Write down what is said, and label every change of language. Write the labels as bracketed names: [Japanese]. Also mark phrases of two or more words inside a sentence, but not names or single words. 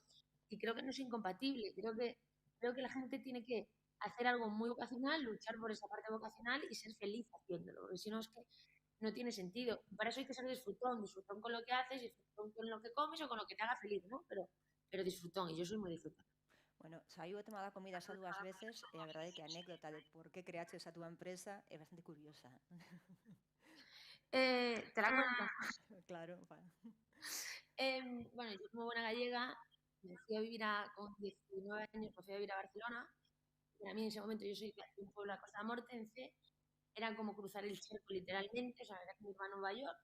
[Spanish] Y creo que no es incompatible. Creo que la gente tiene que hacer algo muy vocacional, luchar por esa parte vocacional y ser feliz haciéndolo. Porque si no, es que no tiene sentido. Para eso hay que ser disfrutón con lo que haces, disfrutón con lo que comes o con lo que te haga feliz, ¿no? Pero disfrutón, y yo soy muy disfrutón. [Galician] Bueno, saiu o tema da comida xa 2 veces e a verdade é que a anécdota de por que creaches a túa empresa é bastante curiosa. [Spanish] Te la cuento. Claro, Bueno, yo como buena gallega me fui a vivir con 19 años, me fui a vivir a Barcelona. Para mí en ese momento yo soy de un pueblo de la Costa Mortense, era como cruzar el charco literalmente, o sea, era como ir a Nueva York.